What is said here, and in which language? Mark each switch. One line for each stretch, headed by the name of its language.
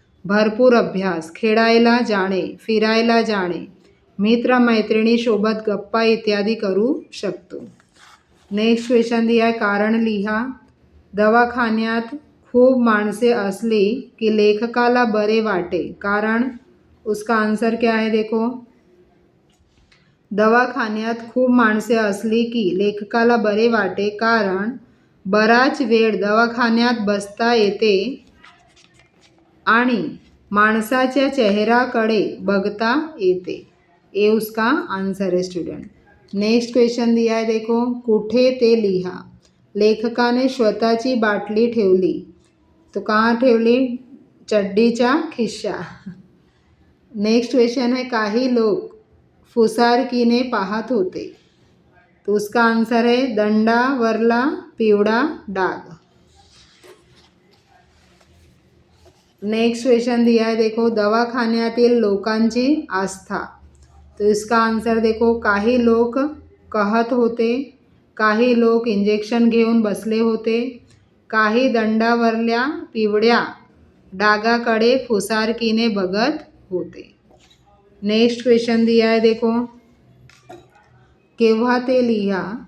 Marathi: भरपूर अभ्यास, खेळायला जाणे, फिरायला जाणे, मित्र मैत्रिणी सोबत गप्पा इत्यादी करू शकतो। नेक्स्ट क्वेश्चन दिया है, कारण लिहा। दवाखान्यात खूप माणसे असली की लेखकाला बरे वाटे, कारण
Hindi: उसका आंसर क्या है?
Marathi: देखो, दवाखान्यात खूप माणसे असली की लेखकाला बरे वाटे, कारण बराच वेळ दवाखान्यात बसता येते आणि माणसाच्या चेहऱ्याकडे बघता येते।
Hindi: ये उसका आंसर है स्टूडेंट। नेक्स्ट क्वेश्चन दिया है, देखो, कुठे ते लिहा।
Marathi: लेखकाने स्वतःची बाटली ठेवली,
Hindi: तो कहाँ
Marathi: ठेवली? चड्डीच्या खिश्यात। नेक्स्ट क्वेश्चन है, काही लोग फुसारकीने पाहत होते,
Hindi: तो उसका आंसर है
Marathi: दंडावरला पिवळा डाग।
Hindi: नेक्स्ट क्वेश्चन दिया है, देखो, दवाखान्यातील लोकांची आस्था। तो इसका आंसर देखो,
Marathi: काही लोक कहत होते, काही लोक इंजेक्शन घेऊन बसले होते, काही दंडावरल्या पिवळ्या डागाकडे फुसारकीने बघत होते।
Hindi: नेक्स्ट क्वेश्चन दिया है, देखो,
Marathi: केव्हा ते लिहा।